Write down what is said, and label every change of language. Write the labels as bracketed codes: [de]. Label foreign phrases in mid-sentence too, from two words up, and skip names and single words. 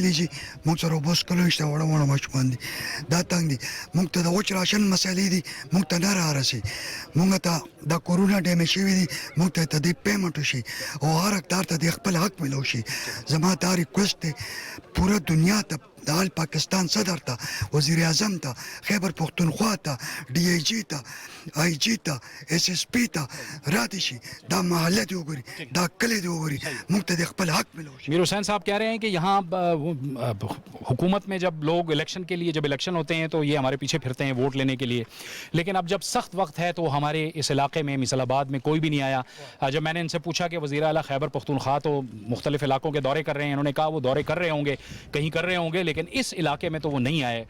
[ps] دي چې موږ سره وبس کولو شته وړه وړه مشمن دي دا تنګ دي موږ ته د وچ راشن مسایلې دي موږ ته نه رارسي موږ ته د کورونا ډیمې شوی دي موږ ته د پیمنټ شي او هر حقدار ته د خپل حق ملو شي زما دا ریکوست دی پورا دنیا ته دال پاکستان صدر تا وزیر اعظم تا خیبر پختونخوا تا DIG تا IG تا SSP تا راتی شي دا محله دی وګوري دا کلی دی وګوري موږ ته د خپل حق ملو شي. [ur] میر حسین صاحب کہہ رہے ہیں کہ یہاں حکومت میں جب لوگ الیکشن کے لیے جب الیکشن ہوتے ہیں تو یہ ہمارے پیچھے پھرتے ہیں ووٹ لینے کے لیے, لیکن اب جب سخت وقت ہے تو ہمارے اس علاقے میں مثال آباد میں کوئی بھی نہیں آیا. جب میں نے ان سے پوچھا کہ وزیر اعلیٰ خیبر پختونخوا تو مختلف علاقوں کے دورے کر رہے ہیں, انہوں نے کہا وہ دورے کر رہے ہوں گے, کہیں کر رہے ہوں گے, لیکن اس علاقے میں تو وہ نہیں آئے.